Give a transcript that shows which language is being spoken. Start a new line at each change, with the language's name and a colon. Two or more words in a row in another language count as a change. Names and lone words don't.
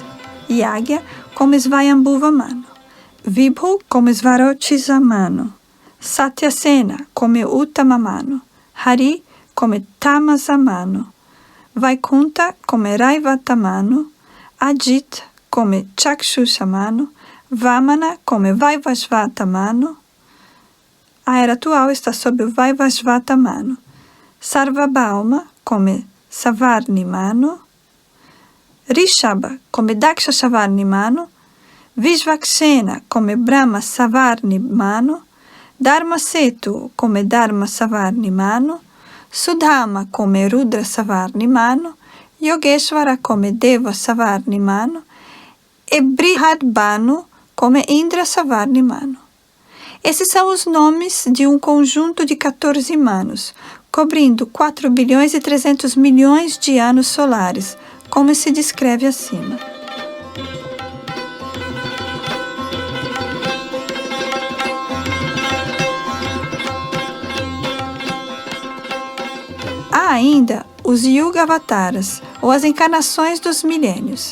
Portuguese: Yagya como Svayambhuva Mano, Vibhu como Svarochisa Mano, Satyasena como Uttama Mano, Hari como Tamasa Mano, Vaikunta como Raivata Mano, Ajit como Chakshusha Mano, Vamana como Vaivasvata Mano. A era atual está sob o Vaivasvata Mano. Sarvabhauma como Savarni Mano, Rishabha come Daksha Savarni Mano, Vishvaksena come Brahma Savarni Mano, Dharmasetu come Dharma Savarni Mano, Sudhama come Rudra Savarni Mano, Yogeshvara come Deva Savarni Mano e Brihadbhanu como Indra Savarni Mano. Esses são os nomes de um conjunto de 14 manos, cobrindo 4.300.000.000 de anos solares, como se descreve acima. Há ainda os Yuga Avataras, ou as encarnações dos milênios.